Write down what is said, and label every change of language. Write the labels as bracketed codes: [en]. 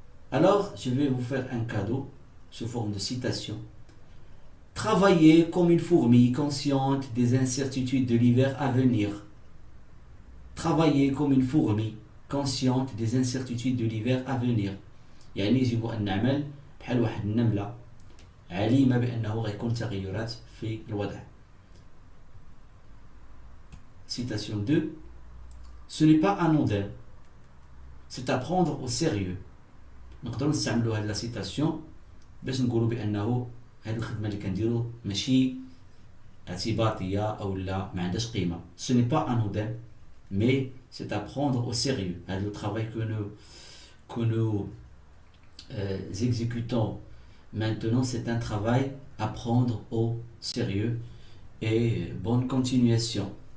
[fr] Alors, je vais vous faire un cadeau sous forme de citation. Travaillez comme une fourmi consciente des incertitudes de l'hiver à venir. Travaillez comme une fourmi consciente des incertitudes de l'hiver à venir. [ar] يعني يجب أن نعمل بحال واحد النملة عليمة بأنه غيكون تغيرات في الوضع. [fr] Citation 2. Ce n'est pas anodin. C'est à prendre au sérieux. [ar] نقدروا نستعملوا هذه [fr] la citation [ar] باش نقولوا بأنه هذه الخدمة اللي كنديرو ماشي اعتباطية أو لا ما عندهاش قيمة. [fr] Ce n'est pas anodin, mais c'est à prendre au sérieux. Le travail que nous exécutons maintenant, c'est un travail à prendre au sérieux. Et bonne continuation.